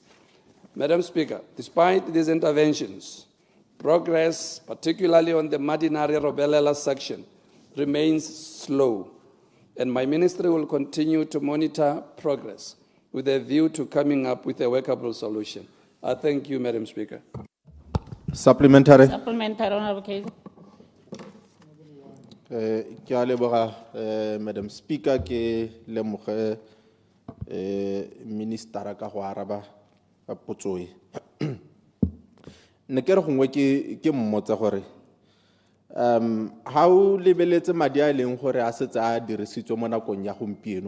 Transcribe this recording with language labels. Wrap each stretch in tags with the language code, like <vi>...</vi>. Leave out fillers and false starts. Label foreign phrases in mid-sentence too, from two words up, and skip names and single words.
<en>Madam Speaker, despite these interventions, progress, particularly on the Madinare-Robelela section, remains slow, and my ministry will continue to monitor progress with a view to coming up with a workable solution. I thank you, Madam Speaker. Supplementary. Supplementary, Honorable Kazi.</en> <tn>Ke a leboga,</tn> <en>Madam Speaker,</en> <tn>ke lemoge minister ka go araba potso e. Ne ke re gongwe ke mmotsa gore ha o lebeletse madi a leng gore a setse a dirisitswe mo nakong ya gompieno</tn>